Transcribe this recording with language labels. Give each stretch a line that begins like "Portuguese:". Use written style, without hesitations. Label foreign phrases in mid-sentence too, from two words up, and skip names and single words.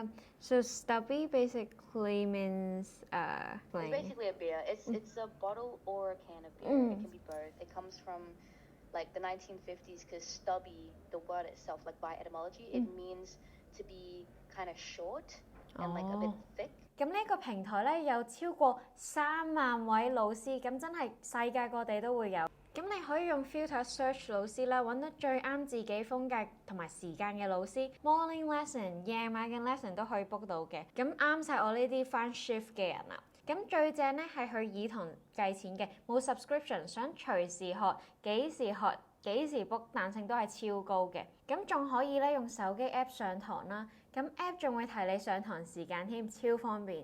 English: So stubby basically means It's basically a beer. It's a bottle or a can of beer. It can be both. It comes from like the 1950s, because stubby, the word itself, like by etymology, it means to be kind of short and like a bit thick.
Cantonese: 咁呢個平台咧有超過3萬位老師，咁真係世界各地都會有。咁你可以用
English: filter search
Cantonese: 老師啦，揾到最啱自己風格同埋時間嘅老師。
English: Morning lesson、
Cantonese: 夜晚嘅 lesson 都可以 book 到嘅。咁啱晒我呢啲返 shift 嘅人啦。咁最正咧係佢以堂計錢嘅，冇 subscription， 想隨時學、幾時 book， 彈性都係超高嘅。咁仲可以咧用手機 app 上堂啦。咁 app 仲會提你上堂時間添，超方便。